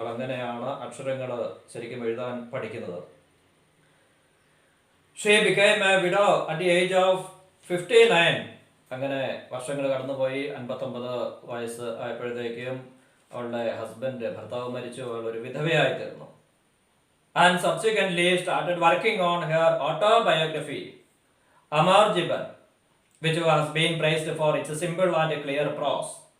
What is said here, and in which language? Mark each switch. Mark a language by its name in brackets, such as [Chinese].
[Malayalam] അങ്ങനെയാണ് അക്ഷരങ്ങൾ ശരിക്കും എഴുതാൻ പഠിക്കുന്നത്. [English] She became a widow at the age of 59 [Malayalam] അങ്ങനെ വർഷങ്ങൾ കടന്നുപോയി. 59 വയസ്സ് ആയപ്പോഴത്തേക്കും അവളുടെ ഭർത്താവ് മരിച്ചു. അവൾ ഒരു വിധവയായി തീർന്നു. [English] And subsequently started working on her autobiography, Amar Jiban, which was being praised for its simple and clear prose.